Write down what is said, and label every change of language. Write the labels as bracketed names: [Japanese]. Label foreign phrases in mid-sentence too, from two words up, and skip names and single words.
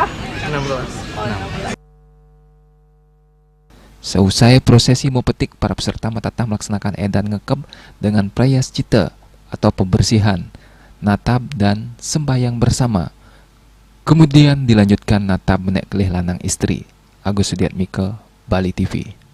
[Indonesian] 16. Seusai prosesi mepetik, para peserta metatah melaksanakan edan ngekeb dengan prayascita atau pembersihan, natab dan sembahyang bersama. Kemudian dilanjutkan natab meneklih lanang istri. Agus Sudiatmike, Bali TV.